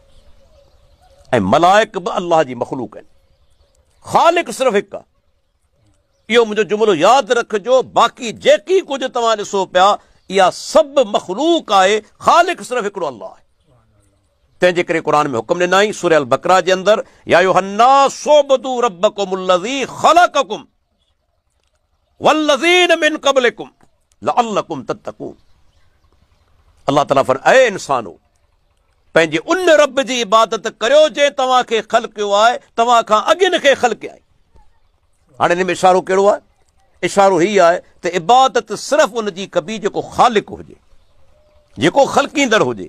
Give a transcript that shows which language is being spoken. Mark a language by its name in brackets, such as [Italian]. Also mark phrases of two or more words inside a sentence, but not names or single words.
[Sindhi] ऐं मलाइक बि अल्लाह जी मख़लूक आहिनि। ख़ालिक सिर्फ़ु हिकु आहे। इहो मुंहिंजो जुमिलो यादि रखिजो। बाक़ी जेकी कुझु तव्हां ॾिसो पिया, इहा सभु मख़लूक आहे। ख़ालिक सिर्फ़ु हिकिड़ो अल्लाह आहे। तंहिंजे करे क़ुरान में हुकुम ॾिनई सूरह अल बक़रा जे अंदरि, [Arabic] يا أيها الناس اعبدوا ربكم الذي خلقكم والذين من قبلكم لعلكم تتقون. [Sindhi] अल्लाह ताला फरमाए, ऐ इंसानो, पंहिंजे उन रब जी इबादत करियो जंहिं तव्हांखे ख़ल्क़ियो आहे, तव्हां खां अॻिन खे ख़ल्क़ियो आहे। हाणे हिन में इशारो कहिड़ो आहे? इशारो हीउ आहे त इबादत सिर्फ़ु उन जी कबी जेको ख़ालिक हुजे, जेको ख़ल्क़ींदड़ हुजे।